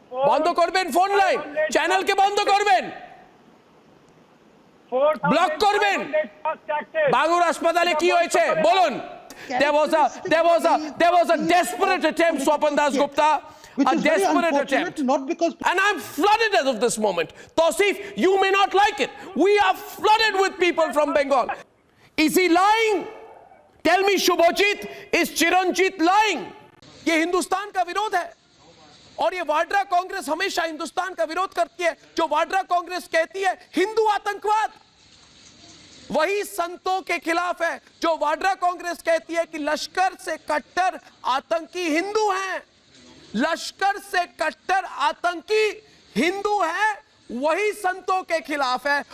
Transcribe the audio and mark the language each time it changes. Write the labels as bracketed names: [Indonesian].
[Bangla] বন্ধ করবেন phone line, চ্যানেলকে বন্ধ করবেন, ব্লক করবেন। বাগুর হাসপাতালে কি হয়েছে বলুন? [English] There was a desperate attempt, Swapan Das Gupta, a desperate attempt. Not because And I'm flooded as of this moment. Tausif, you may not like it. We are flooded with people from Bengal. Is he lying? Tell me, Shubhajit, is Chiranjit lying? [Hindi] ये हिंदुस्तान का विरोध है। और ये वाड्रा कांग्रेस हमेशा हिंदुस्तान का विरोध करती है। जो वाड्रा कांग्रेस कहती है हिंदू आतंकवाद, वही संतों के खिलाफ है। जो वाड्रा कांग्रेस कहती है कि लश्कर से कट्टर आतंकी हिंदू हैं, लश्कर से कट्टर आतंकी हिंदू हैं, वही संतों के खिलाफ है।